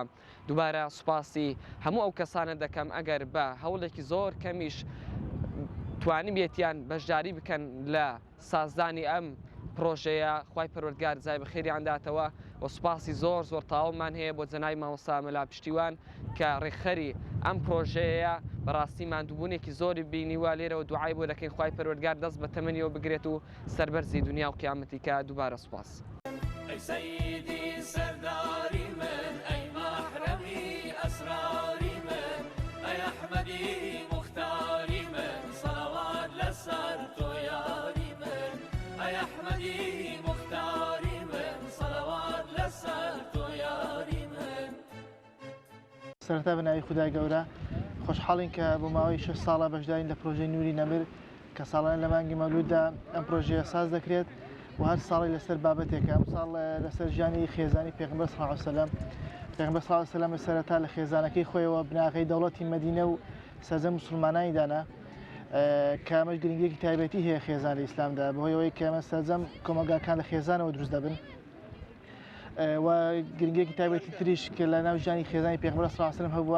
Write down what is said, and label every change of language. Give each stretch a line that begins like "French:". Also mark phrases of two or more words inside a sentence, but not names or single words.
Central Kurdish: دووبارە سوپاسی هەموو ئەو کەسانە دەکەم ئەگەر بە هەوڵێکی زۆر کەمیش توانی بێتیان بەشداری بکەن لە سازدانی ئەم پرۆژەیە خوای پەروەردگار جای بەخێریان داتەوە و سوپاسی زۆر تاوڵمان هەیە بۆ جەنابی مامۆستا مەلا پشتیوان کە ڕێکخەری ئەم پرۆژەیە بەڕاستی ماندووبوونێکی زۆری بینیوە لێرەوە دوعای بۆ دەکەین خوای پەروەردگار دەست بە تەمەنیەوە بگرێت و سەربەرزی دنیا و قیامەتی کە دووبارە سوپاس.
Arabic: أي سيدي سرداري من أي محرمي أسراري من أي أحمدي مختاري من صلوات لسر طياري من أي أحمدي مختاري من صلوات لسر طياري من.
Central Kurdish: سەرەتا بەناوی خودای گەورە خۆشحاڵین کە بۆ ماوەی 6 ساڵە بەشدارین لە پرۆژەی نوری نەمر کە ساڵانە لە مانگی مەولوددا ئەم پرۆژەیە ساز دەکرێت و هەر ساڵی لەسەر بابەتێکە. ئەم ساڵ لەسەر ژیانی خێزانی پێغەمبەر
Arabic: صلی الله علیه وسلم
Central Kurdish: پێغەمبەر
Arabic: صلی الله علیه وسلم
Central Kurdish: سەرەتا لە خێزانەکەی خۆیەوە بناغەی دەوڵەتی مەدینە و سەرجەم موسڵمانانی دانا کە ئەمەش گرنگیەکی تایبەتی هەیە خێزان لە ئیسلامدا بەهۆی ئەوەی کە ئەمە سەرجەم کۆمەلگاکان لە خێزانەوە دروست دەبن و گرنگیەکی تایبەتی تریش کە لە ناو ژیانی خێزانی پێغەمبەر
Arabic: صلی الله علیه وسلم
Central Kurdish: هەبووە.